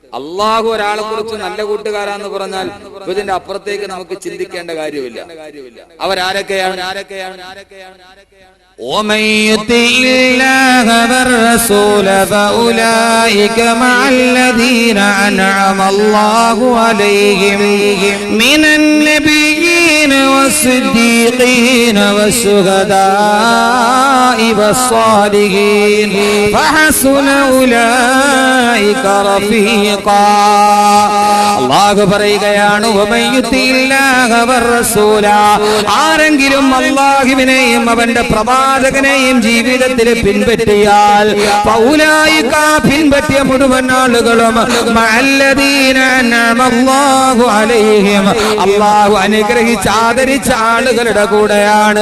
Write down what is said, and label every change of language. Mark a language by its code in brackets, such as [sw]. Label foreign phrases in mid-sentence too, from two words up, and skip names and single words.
[ml] അള്ളാഹു ഒരാളെ കുറിച്ച് നല്ല കൂട്ടുകാരാന്ന് പറഞ്ഞാൽ ഇതിന്റെ അപ്പുറത്തേക്ക് നമുക്ക് ചിന്തിക്കേണ്ട കാര്യമില്ല. അവരാരൊക്കെയാണ്? [ar] ومن يطع الله والرسول فأولئك مع الذين أنعم الله عليهم من النبيين والصديقين والشهداء والصالحين فحسن أولئك رفيقا. [ml] അല്ലാഹു പറയുകയാണ്, [ar] ومن يطع الله والرسول, [ml] ആരെങ്കിലും അല്ലാഹുവിനെയും അവന്റെ പ്രവാചകനെയും ജീവിതത്തിൽ പിൻപറ്റിയാൽ ഫൗലായിക, പിൻപറ്റിയ മുഴുവൻ ആളുകളും [ar] مع الذين أنعم الله عليهم, [ml] അല്ലാഹു അനുഗ്രഹിച്ച് ആദരിച്ച ആളുകളുടെ കൂടെയാണ്.